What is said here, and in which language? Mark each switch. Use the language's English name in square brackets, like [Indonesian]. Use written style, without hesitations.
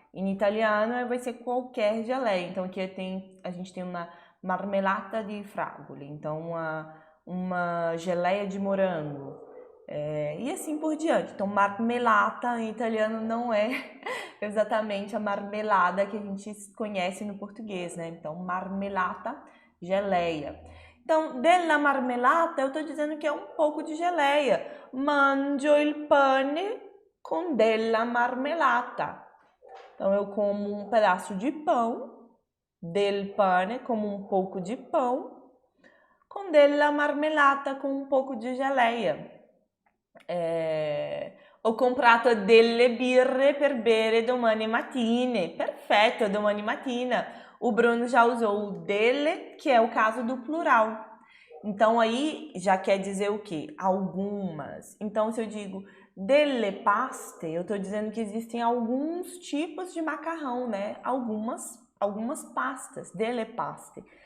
[Portuguese] Em italiano vai ser qualquer geleia. Então aqui a gente tem uma marmelata di fragole, então uma geleia de morango. E assim por diante. Então marmelata em italiano não é exatamente a marmelada que a gente conhece no português, né? Então marmelata, geleia. Então, della marmelata, eu estou dizendo que é um pouco de geleia. [Italian] Mangio il pane con della marmelata. [Portuguese] Então, eu como um pedaço de pão, del pane, como um pouco de pão, com della marmelata, com um pouco de geleia. [Italian] Ho comprato delle birre per bere domani mattina. Perfetto, domani mattina. [Portuguese] O Bruno já usou o delle, que é o caso do plural. Então, aí já quer dizer o quê? Algumas. Então, se eu digo delle paste, eu estou dizendo que existem alguns tipos de macarrão, né? Algumas pastas, delle paste.